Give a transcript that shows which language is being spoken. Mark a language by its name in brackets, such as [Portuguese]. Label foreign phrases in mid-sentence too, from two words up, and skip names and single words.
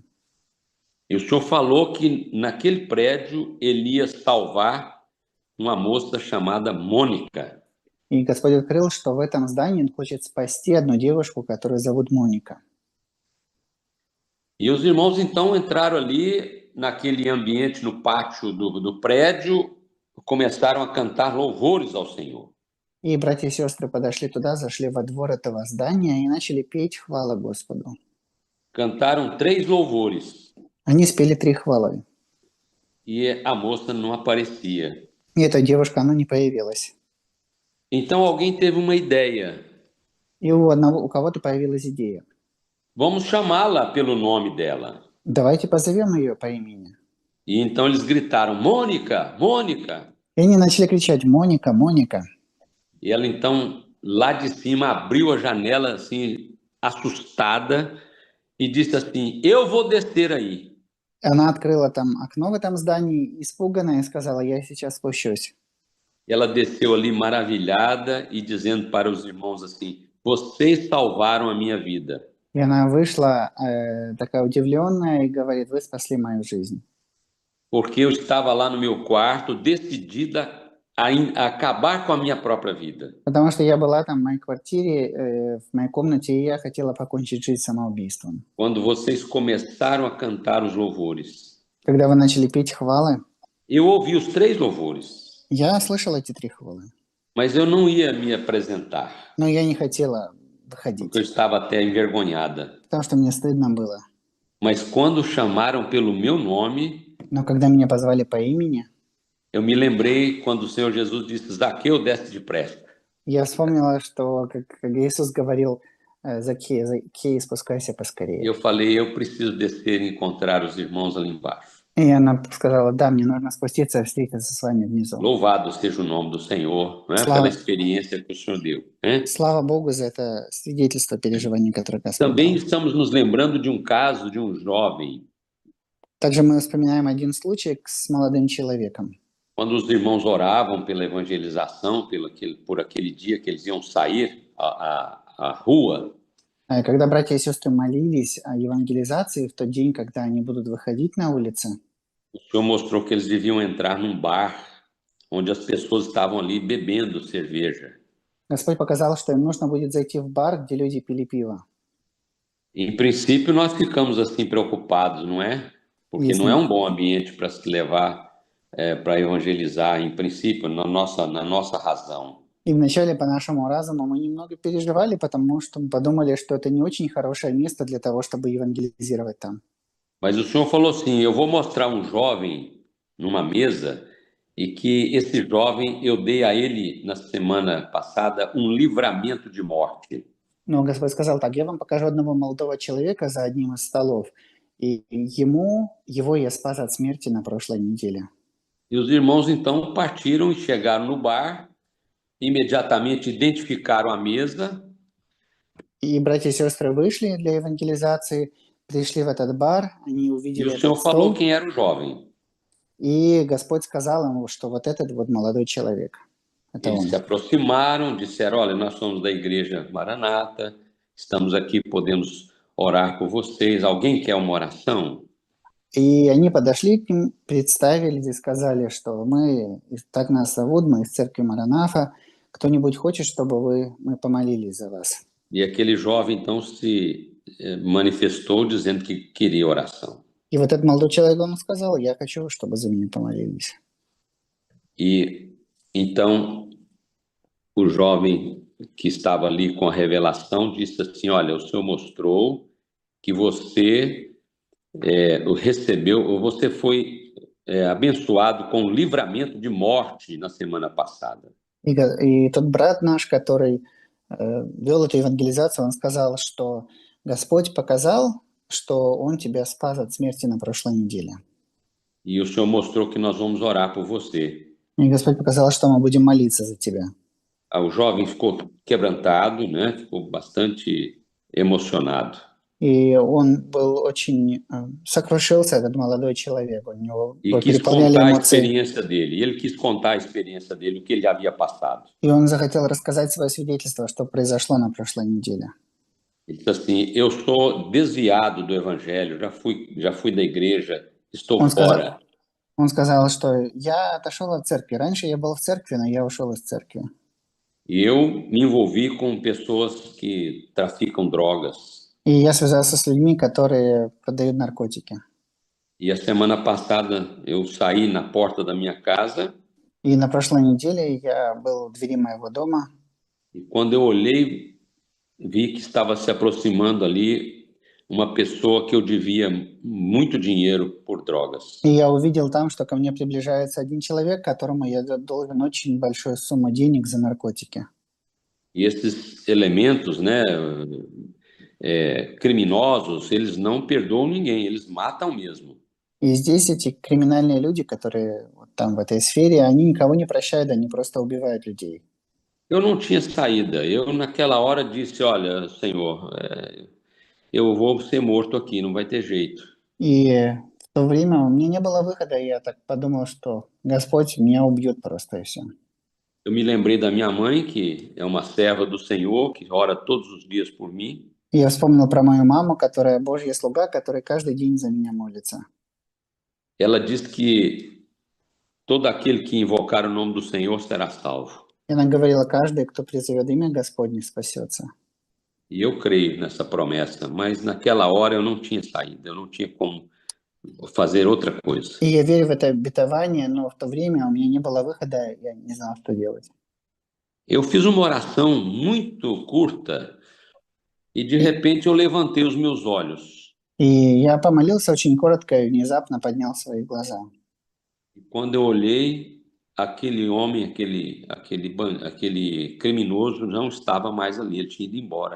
[Portuguese] E o Senhor falou que naquele prédio ele ia salvar uma moça chamada Mônica. [Russian] И Господь открыл, что в этом здании Он хочет спасти одну девушку, которую зовут Моника. [Portuguese] E os irmãos então entraram ali naquele ambiente, no pátio do prédio, começaram a cantar louvores ao Senhor. [Russian] И братья и сестры подошли туда, зашли во двор этого здания и начали петь хвалы Господу. [Portuguese] Cantaram 3 louvores [Russian] Они спели 3 хвалы. [Portuguese] e a moça não aparecia. [Russian] И эта девушка, она не появилась. [Portuguese] Então alguém teve uma ideia. [Russian] И у кого-то появилась идея. [Portuguese] Vamos chamá-la pelo nome dela. [Russian] Давайте позовем ее по имени. [Portuguese] E então eles gritaram: Mônica, Mônica! [Russian] И они начали кричать: Моника, Моника. [Portuguese] E ela então, lá de cima, abriu a janela assim, assustada, e disse assim: Eu vou descer aí. [Russian] Она открыла там окно в этом здании, испуганная, и сказала: я сейчас спущусь. [Portuguese] Ela desceu ali maravilhada e dizendo para os irmãos assim: Vocês salvaram a minha vida. [Russian] И она вышла такая удивленная и говорит: вы спасли мою жизнь. [Portuguese] Porque eu estava lá no meu quarto, decidida a acabar com a minha própria vida. [Russian] Потому что я была там в моей квартире, в моей комнате, и я хотела покончить жизнь самоубийством. [Portuguese] Quando vocês começaram a cantar os louvores, [Russian] Когда вы начали петь хвалы, [Portuguese] eu ouvi os 3 louvores, [Russian] я слышала эти 3 хвалы. [Portuguese] mas eu não ia me apresentar, [Russian] Но я не хотела выходить, [Portuguese] porque eu estava até envergonhada. [Russian] потому что мне стыдно было. [Portuguese] Mas quando chamaram pelo meu nome, [Russian] Но когда меня позвали по имени, [Portuguese] eu me lembrei quando o Senhor Jesus disse: Zaqueu, desce depressa. [Russian] я вспомнила, что как Иисус говорил: Закей, Закей, спускайся поскорее. [Portuguese] Eu falei: eu preciso descer e encontrar os irmãos ali embaixo. [Russian] И она сказала: да, мне нужно спуститься и встретиться с вами внизу. [Portuguese] Louvado seja o nome do Senhor, né? Pela experiência que o Senhor deu. Né? [Russian] Слава Богу за это свидетельство переживаний, которое Господь [Portuguese] Também [Russian] дал. [Portuguese] estamos nos lembrando de um caso de um jovem, [Russian] Также мы вспоминаем один случай с молодым человеком. [Portuguese] quando os irmãos oravam pela evangelização, por aquele dia que eles iam sair à rua, [Russian] Когда братья и сестры молились о евангелизации в тот день, когда они будут выходить на улицы, [Portuguese] o Senhor mostrou que eles deviam entrar num bar onde as pessoas estavam ali bebendo cerveja. [Russian] Господь показал, что им нужно будет зайти в бар, где люди пили пиво. [Portuguese] Em princípio, nós ficamos assim preocupados, não é? Porque Isso. não é um bom ambiente para se levar para evangelizar, em princípio, na nossa razão. [Russian] И вначале по нашему разуму мы немного переживали, потому что мы подумали, что это не очень хорошее место для того, чтобы евангелизировать там. [Portuguese] Mas o Senhor falou assim: eu vou mostrar um jovem numa mesa, e que esse jovem, eu dei a ele, na semana passada, um livramento de morte. [Russian] Но Господь сказал так: я вам покажу одного молодого человека за одним из столов, и его я спас от смерти на прошлой неделе. [Portuguese] E os irmãos então partiram e chegaram no bar, imediatamente identificaram a mesa [Russian] И братья и сестры вышли для евангелизации, пришли в этот бар, они [Portuguese] E [Russian] увидели [Portuguese] o Senhor [Russian] этот [Portuguese] falou [Russian] стол, [Portuguese] quem era o jovem. [Russian] и Господь сказал ему, что вот этот вот молодой человек, это [Portuguese] Eles [Russian] он. [Portuguese] se aproximaram, disseram: Olha, nós somos da igreja Maranata, estamos aqui, podemos orar por vocês. Alguém quer uma oração? [Russian] И они подошли к ним, представились и сказали, что так нас зовут, мы из церкви Маранафа, кто-нибудь хочет, чтобы мы помолились за вас? [Portuguese] E aquele jovem então se manifestou dizendo que queria oração. [Russian] И вот этот молодой человек, он сказал, я хочу, чтобы за меня помолились. [Portuguese] E então o jovem que estava ali com a revelação disse assim: Olha, o Senhor mostrou que você recebeu, ou você foi abençoado com livramento de morte na semana passada. [Russian] И тот брат наш, который вел эту евангелизацию, он сказал, что Господь показал, что Он тебя спас от смерти на прошлой неделе. [Portuguese] E o Senhor mostrou que nós vamos orar por você. [Russian] И Господь показал, что мы будем молиться за тебя. [Portuguese] O jovem ficou quebrantado, né? Ficou bastante emocionado. [Russian] И он был очень сокрушился, этот молодой человек, у него [Portuguese] E quis [Russian] переполняли [Portuguese] contar a [Russian] эмоции. [Portuguese] experiência dele. E ele quis contar a experiência dele, o que ele havia passado. [Russian] И он захотел рассказать свое свидетельство, что произошло на прошлой неделе. [Portuguese] Ele disse assim: Eu sou desviado do evangelho, já fui da igreja, estou fora. [Russian] Он сказал, что я отошел от церкви. Раньше я был в церкви, но я ушел из церкви. [Portuguese] E eu me envolvi com pessoas que traficam drogas. [Russian] И я связался с людьми, которые продают наркотики. [Portuguese] E a semana passada eu saí na porta da minha casa. [Russian] И на прошлой неделе я был у двери моего дома. [Portuguese] E quando eu olhei, vi que estava se aproximando ali uma pessoa que eu devia muito dinheiro por drogas. [Russian] И я увидел там, что ко мне приближается один человек, которому я должен очень большую сумму денег за наркотики. [Portuguese] E esses elementos, né, criminosos, eles não perdoam ninguém, eles matam mesmo. [Russian] И здесь эти криминальные люди, которые вот там в этой сфере, они никого не прощают, они просто убивают людей. [Portuguese] Eu não tinha saída. Eu naquela hora disse: Olha, Senhor, eu vou ser morto aqui, não vai ter jeito. [Russian] И в то время у меня не было выхода, и я так подумал, что Господь меня убьет просто и все. [Portuguese] Eu me lembrei da minha mãe, que é uma serva do Senhor, que ora todos os dias por mim. [Russian] И я вспомнил про мою маму, которая Божья слуга, которая каждый день за меня молится. [Portuguese] Ela diz que todo aquele que invocar o nome do Senhor será salvo. [Russian] И она говорила, каждый, кто призовет имя Господне, спасется. [Portuguese] E eu creio nessa promessa, mas naquela hora eu não tinha saída, eu não tinha como fazer outra coisa. [Russian] И я верю в это обетование, но в то время у меня не было выхода, я не знал, что делать. [Portuguese] Eu fiz uma oração muito curta e de repente eu levantei os meus olhos. [Russian] И я помолился очень коротко и внезапно поднял свои глаза. [Portuguese] E quando eu olhei, aquele homem, aquele criminoso não estava mais ali, ele tinha ido embora.